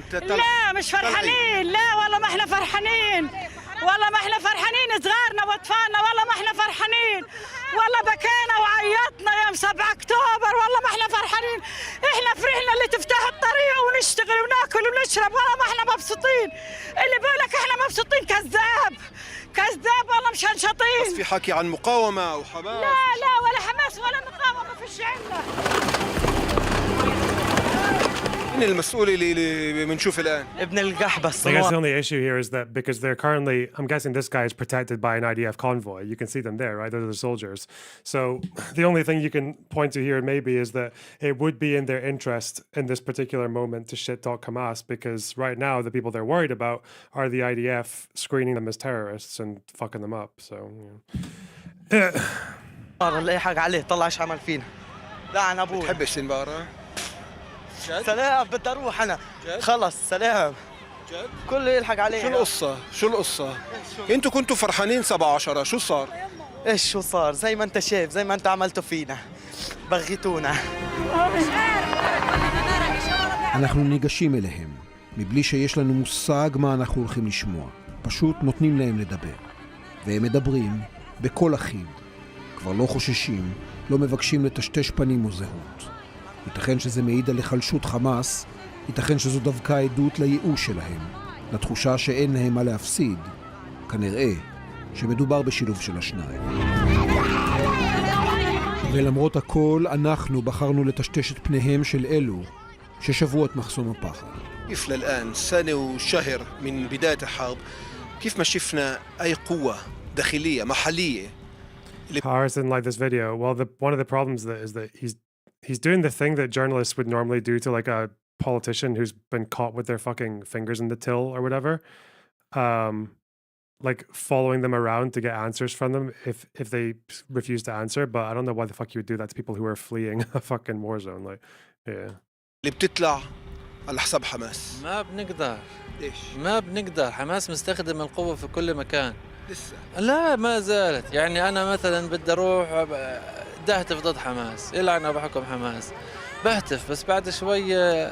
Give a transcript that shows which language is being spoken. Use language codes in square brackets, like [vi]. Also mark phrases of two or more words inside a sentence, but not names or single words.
[ar] لا مش فرحانين لا والله ما احنا فرحانين والله ما احنا فرحانين صغارنا واطفالنا والله ما احنا فرحانين والله بكينا وعيطنا يوم 7 اكتوبر والله ما احنا فرحانين احنا فرحنا اللي تفتح الطريق ونشتغل وناكل ونشرب والله ما احنا مبسوطين اللي بيقولك احنا مبسوطين كذاب والله مش هنشطين بس في حكي عن مقاومة وحماس لا ولا حماس ولا مقاومة فيش عنا مين المسؤول اللي بنشوف الآن؟ ابن القحبة [en] I guess the only issue here is that because they're currently, I'm guessing this guy is protected by an IDF convoy. You can see them there, right? Those are the soldiers. So the only thing you can point to here maybe is that it would be in their interest in this particular moment to shit talk Hamas because right now the people they're worried about are the IDF screening them as terrorists and fucking them up. So, [ar] الله حق عليه طلع ايش عمل فينا لعن ابوي تحبش سنبارة؟ سلام بدي اروح انا خلص سلام جد؟ كله يلحق عليه شو القصة؟ انتوا كنتوا فرحانين 17 شو صار؟ ايش شو صار؟ زي ما انت شايف زي ما انت عملتوا فينا بغيتونا [he] אנחנו ניגשים אליהם, מבלי שיש לנו מושג מה אנחנו הולכים לשמוע. פשוט נותנים להם לדבר. והם מדברים בכל אחיד. כבר לא חוששים, לא מבקשים לטשטש פנים או זהות. ייתכן שזה מעיד על החלשות חמאס, ייתכן שזו דווקא עדות לייאוש שלהם, לתחושה שאין להם מה להפסיד. כנראה שמדובר בשילוב של השניים. ולמרות הכל, אנחנו בחרנו לטשטש את פניהם של אלו ששברו את מחסום הפחד. [ar] كيف للآن سنة وشهر من بداية الحرب كيف ما شفنا أي قوة داخلية محلية [en] Piers didn't like this video. Well, one of the problems is that he's doing the thing that journalists would normally do to like a politician who's been caught with their fucking fingers in the till or whatever, like following them around to get answers from them if they refuse to answer. But I don't know why the fuck you would do that to people who are fleeing a fucking war zone. Like, yeah. [ar] اللي بتطلع على حساب حماس. ما بنقدر. ليش؟ ما بنقدر، حماس مستخدم القوة في كل مكان. لسه. لا ما زالت، يعني أنا مثلا بدي أروح أهتف ضد حماس، يلعن بحكم حماس، بهتف بس بعد شوية